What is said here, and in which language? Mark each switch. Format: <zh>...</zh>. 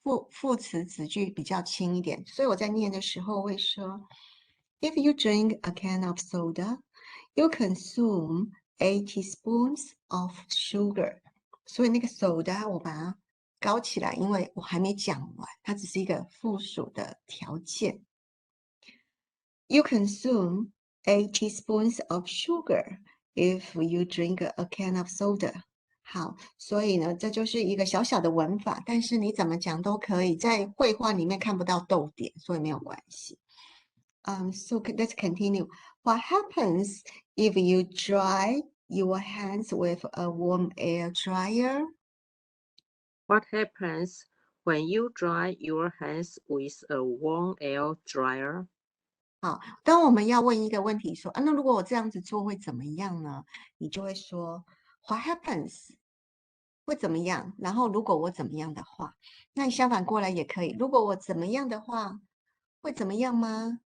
<zh>副词子句比较轻一点，所以我在念的时候会说 ，</zh> <en>If you drink a can of soda, you consume 8 teaspoons of sugar.</en> <zh>所以那个 soda 我把它高起来，因为我还没讲完，它只是一个附属的条件。</zh> <en>You consume 8 teaspoons of sugar if you drink a can of soda.</en> <zh>好，所以呢，这就是一个小小的文法，但是你怎么讲都可以，在绘画里面看不到逗点，所以没有关系。</zh> <en>So let's continue. What happens if you dry your hands with a warm air dryer? What happens when you dry your hands with a warm air dryer?</en> <zh>好，当我们要问一个问题说，那如果我这样子做会怎么样呢？你就会说</zh> <en>What happens</en> <zh>会怎么样？然后如果我怎么样的话，那你相反过来也可以。如果我怎么样的话，会怎么样吗？</zh>